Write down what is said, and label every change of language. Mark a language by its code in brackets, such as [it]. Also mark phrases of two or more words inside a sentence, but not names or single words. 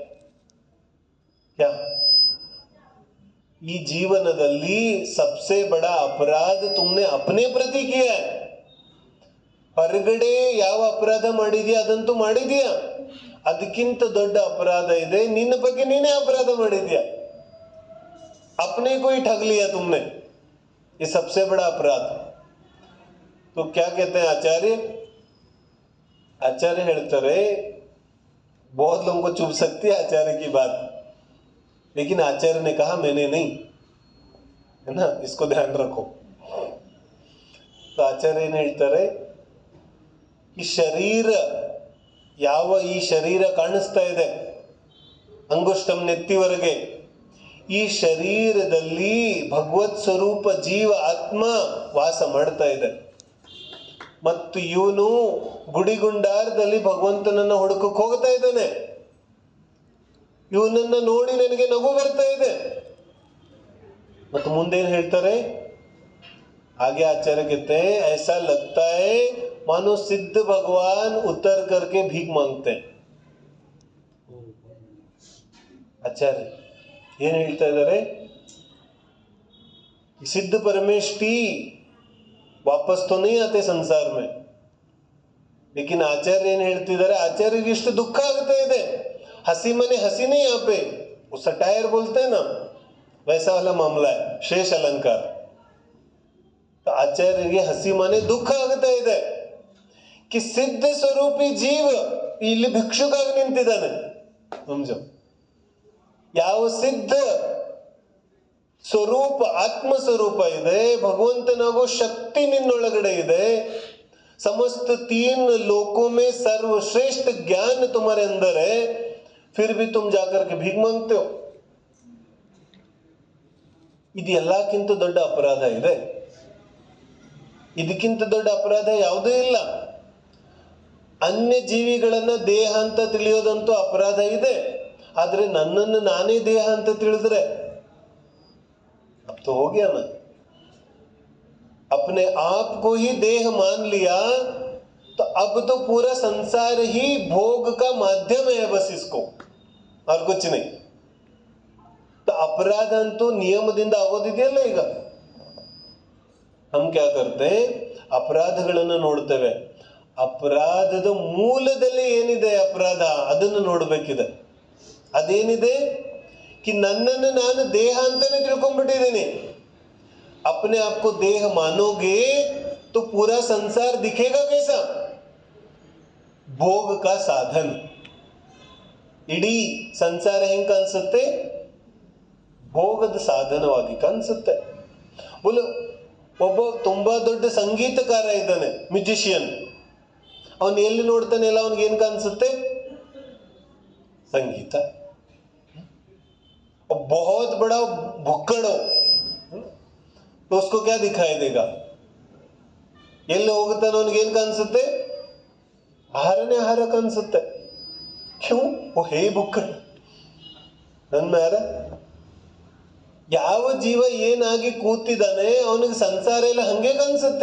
[kn] ಈ ಜೀವನದಲ್ಲಿ [hi] सबसे बड़ा अपराध तुमने अपने प्रति किया. [kn] ಹೊರಗಡೆ ಯಾವ ಅಪರಾಧ ಮಾಡಿದ್ಯಾ ಅದಂತೂ ಮಾಡಿದ್ಯಾ, ಅದಕ್ಕಿಂತ ದೊಡ್ಡ ಅಪರಾಧ ಇದೆ, ನಿನ್ನ ಬಗ್ಗೆ ನೀನೇ ಅಪರಾಧ ಮಾಡಿದ್ಯಾ. [hi] अपने को ही ठग लिया तुमने, ये सबसे बड़ा अपराध. तो क्या कहते हैं आचार्य? आचार्य ಹೇಳ್ತಾರೆ, बहुत लोगों को चुभ सकती है आचार्य की बात, लेकिन आचार्य ने कहा मैंने नहीं, है ना, इसको ध्यान रखो. [kn] तो आचार्य ಏನು ಹೇಳ್ತಾರೆ? ಈ ಶರೀರ, ಯಾವ ಈ ಶರೀರ ಕಾಣಿಸ್ತಾ ಇದೆ ಅಂಗುಷ್ಟಂ ನೆತ್ತಿವರೆಗೆ, ಈ ಶರೀರದಲ್ಲಿ ಭಗವತ್ ಸ್ವರೂಪ ಜೀವ ಆತ್ಮ ವಾಸ ಮಾಡ್ತಾ ಇದೆ. ಮತ್ತು ಇವನು ಗುಡಿಗುಂಡಾರದಲ್ಲಿ ಭಗವಂತನನ್ನ ಹುಡುಕಕ್ಕೆ ಹೋಗ್ತಾ ಇದ್ದಾನೆ. ಇವನನ್ನ ನೋಡಿ ನನಗೆ ನಗು ಬರ್ತಾ ಇದೆ. ಮತ್ತು ಮುಂದೇನು ಹೇಳ್ತಾರೆ? [hi] आगे आचार्य कहते हैं, ऐसा लगता है मानो सिद्ध भगवान उतर करके भीख मांगते हैं. [kn] आचार्य ಏನ್ ಹೇಳ್ತಾ ಇದ್ದಾರೆ? [hi] सिद्ध परमेष्ठी वापस तो नहीं आते संसार में, लेकिन आचार्य [kn] ಏನ್ ಹೇಳ್ತಿದ್ದಾರೆ? ಆಚಾರ್ಯರಿಗೆ ಇಷ್ಟು ದುಃಖ ಆಗ್ತಾ ಇದೆ, [hi] हंसी मने हंसी नहीं यहाँ पे, वो सटायर बोलते हैं ना, वैसा वाला मामला है, शेष अलंकार. [kn] ಆಚಾರ್ಯರಿಗೆ ಹಸಿ ಮನೆ ದುಃಖ ಆಗ್ತಾ ಇದೆ ಕಿ ಸಿದ್ಧ ಸ್ವರೂಪಿ ಜೀವ ಇಲ್ಲಿ ಭಿಕ್ಷುಕಾಗಿ ನಿಂತಿದ್ದಾನೆ. ಸಮಜೋ, ಯಾವ ಸಿದ್ಧ ಸ್ವರೂಪ ಆತ್ಮ ಸ್ವರೂಪ ಇದೆ, ಭಗವಂತನಾಗೋ ಶಕ್ತಿ ನಿನ್ನೊಳಗಡೆ ಇದೆ, [hi] समस्त 3 लोकों में सर्वश्रेष्ठ ज्ञान तुम्हारे अंदर है, फिर भी तुम जाकर के भीख मांगते हो. [kn] ಇದು ಎಲ್ಲಕ್ಕಿಂತ ದೊಡ್ಡ ಅಪರಾಧ ಇದೆ. ಇದಕ್ಕಿಂತ ದೊಡ್ಡ ಅಪರಾಧ ಯಾವುದೂ ಇಲ್ಲ. ಅನ್ಯ ಜೀವಿಗಳನ್ನ ದೇಹ ಅಂತ ತಿಳಿಯೋದಂತೂ ಅಪರಾಧ ಇದೆ. ಆದ್ರೆ ನನ್ನನ್ನು ನಾನೇ ದೇಹ ಅಂತ ತಿಳಿದ್ರೆ [hi] अब तो हो गया ना. अपने आप को ही देह मान लिया तो अब तो पूरा संसार ही भोग का माध्यम है बस इसको, और कुछ नहीं. तो अपराध [kn] ಅಂತೂ ನಿಯಮದಿಂದ ಆಗೋದಿದೆಯಲ್ಲ. ಈಗ [hi] हम क्या करते हैं, [kn] ಅಪರಾಧಗಳನ್ನು ನೋಡ್ತೇವೆ, ಅಪರಾಧದ ಮೂಲದಲ್ಲಿ ಏನಿದೆ ಅಪರಾಧ ಅದನ್ನು ನೋಡ್ಬೇಕಿದೆ. ಅದೇನಿದೆ कि ನನ್ನನ್ನು ನಾನು ದೇಹ ಅಂತಾನೆ ತಿಳ್ಕೊಂಡ್ಬಿಟ್ಟಿದ್ದೀನಿ. [hi] अपने आप को देह मानोगे तो पूरा संसार दिखेगा कैसा, भोग का साधन. [kn] ಇಡೀ ಸಂಸಾರ ಹೆಂಗ್ ಕಾಣಿಸುತ್ತೆ, ಭೋಗದ ಸಾಧನವಾಗಿ ಕಾಣಿಸುತ್ತೆ. ಬೋಲು, ಒಬ್ಬ ತುಂಬಾ ದೊಡ್ಡ ಸಂಗೀತಕಾರ ಇದ್ದಾನೆ, ಮ್ಯೂಜಿಷಿಯನ್, ಅವನು ಎಲ್ಲಿ ನೋಡ್ತಾನೆ ಎಲ್ಲ ಅವನಿಗೆ ಏನ್ ಕಾಣಿಸುತ್ತೆ, [hi] संगीत. बहुत बड़ा भुक्कड़ हो तो उसको क्या दिखाई देगा, [kn] ಎಲ್ಲಿ ಹೋಗುತ್ತಾನೆ ಅವನಿಗೆ ಏನ್ ಕಾಣಿಸುತ್ತೆ, ಆಹಾರನೇ ಆಹಾರ ಕಾಣಿಸುತ್ತೆ. [hi] क्यों वो है भुक्कड़ [kn] ನನ್ನ ಯಾರ, ಯಾವ ಜೀವ ಏನಾಗಿ ಕೂತಿದ್ದಾನೆ ಅವನಿಗೆ ಸಂಸಾರ ಎಲ್ಲ ಹಂಗೆ ಕಾಣಿಸುತ್ತೆ.